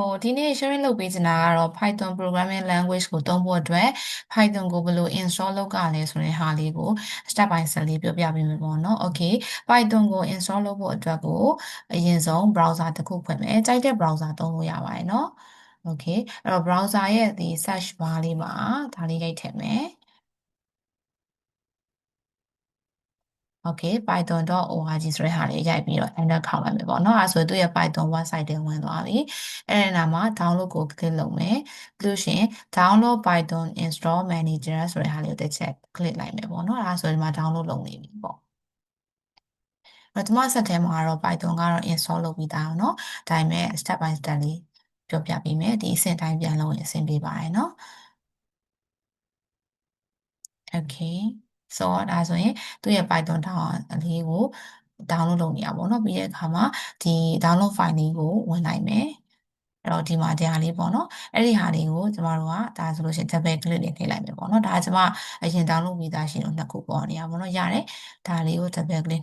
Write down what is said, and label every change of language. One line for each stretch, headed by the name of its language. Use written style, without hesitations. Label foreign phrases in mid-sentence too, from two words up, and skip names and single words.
Burmese: ဒီနေ့ sharing လုပ်ပေးချင်တာကတော့
English: Python programming language
Burmese: ကိုသုံးဖို့အတွက် Python ကိုဘယ်လို install လုပ်ရလဲဆိုတဲ့ဟာလေးကို
English: step by step
Burmese: လေးပြောပြပေးမယ်ပေါ့နော်။ Okay Python ကို install လုပ်ဖို့အတွက်ကိုအရင်ဆုံး browser တစ်ခုဖွင့်မယ်။ကြိုက်တဲ့ browser သုံးလို့ရပါတယ်နော်။ Okay အဲ့တော့ browser ရဲ့ဒီ
English: search bar
Burmese: လေးမှာဒါလေးရိုက်ထည့်မယ်။ Okay python.org ဆိုတဲ့ဟာလေးရိုက်ပြီးတော့ enter ခေါက်လိုက်မယ်ပေါ့နော်။အဲဆိုသူ့ရဲ့ Python website ထဲဝင်သွားပြီ။အဲ့ဒီနောက်မှာ download ကို click လုပ်မယ်။ပြီးလို့ရှိရင်
English: download Python install manager
Burmese: ဆိုတဲ့ဟာလေးကိုတစ်ချက် click လိုက်မယ်ပေါ့နော်။အဲဆိုဒီမှာ download လုပ်နေပြီပေါ့။အဲ့တော့ဒီမှာဆက်ထဲမှာတော့ Python ကတော့ install လုပ်ပြီးသားเนาะ။ဒါပေမဲ့
English: step by step
Burmese: လေးပြောပြပေးမယ်။ဒီအဆင့်တိုင်းပြန်လုပ်ရင်အဆင်ပြေပါတယ်เนาะ။ Okay ဆိုတော့ဒါဆိုရင်သူ့ရဲ့ Python အလေးကို download လုပ်နေရပါတော့ပြီးတဲ့အခါမှာဒီ
English: download file
Burmese: လေးကိုဝင်လိုက်မယ်အဲ့တော့ဒီမှာဒီဟာလေးပေါ့နော်အဲ့ဒီဟာလေးကိုကျမတို့ကဒါဆိုလို့ရှိရင်
English: double click
Burmese: လေးနှိပ်လိုက်မယ်ပေါ့နော်ဒါကကျမအရင် download ပြီးသားရှိလို့နှစ်ခုပေါ်နေရပါတော့ရတယ်ဒါလေးကို
English: double click